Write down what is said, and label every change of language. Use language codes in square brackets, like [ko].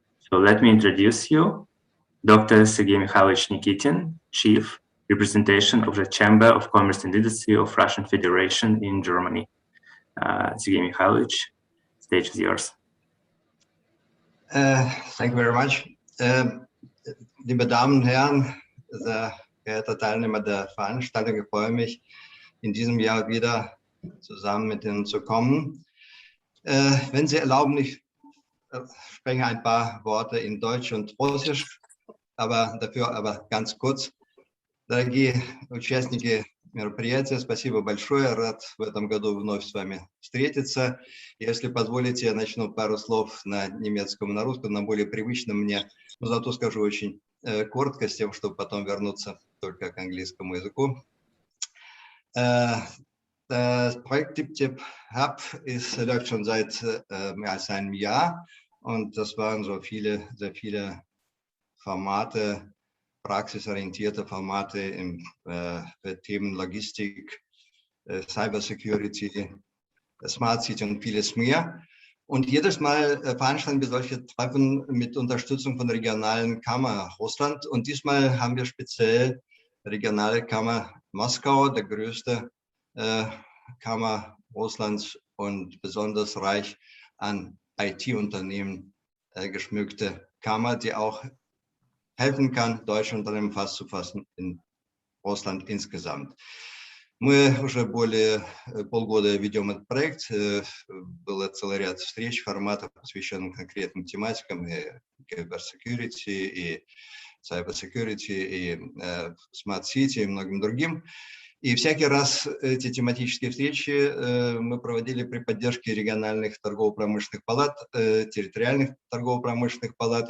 [en] So let me introduce you, Dr. Sergey Mikhailovich Nikitin, Chief Representation of the Chamber of Commerce and Industry of Russian Federation in Germany. Sergey Mikhailovich, stage is yours. Thank you very much. [de] Liebe Damen und Herren, sehr geehrte Teilnehmer der Veranstaltung, ich freue mich, in diesem Jahr wieder zusammen mit Ihnen zu kommen. Wenn Sie erlauben, ich spreche ein paar Worte in Deutsch und Russisch, aber ganz kurz. [ru] Дорогие участники мероприятия, спасибо большое. Рад в этом году вновь с вами встретиться. Если позволите, я начну пару слов на немецком и на русском, на более привычном мне, но зато скажу очень коротко, с тем, чтобы потом вернуться только к английскому языку. [de] Das Projekt DeepTechHub läuft schon seit mehr als einem Jahr, und das waren sehr viele Formate, praxisorientierte Formate für Themen Logistik, Cybersecurity, Smart City und vieles mehr. Und jedes Mal veranstalten wir solche Treffen mit Unterstützung von der regionalen Kammer Russland. Und diesmal haben wir speziell regionale Kammer Moskau, der größte Kammer Russlands und besonders reich an IT-Unternehmen geschmückte Kammer, die auch helfen kann, deutsche Unternehmen Fuß zu fassen in Russland insgesamt. [ru] Мы уже более полгода ведем этот проект. Был целый ряд встреч, форматов, посвященных конкретным тематикам, и cybersecurity, и cybersecurity, и Smart City, и многим другим. И всякий раз эти тематические встречи мы проводили при поддержке региональных торгово-промышленных палат, территориальных торгово-промышленных палат.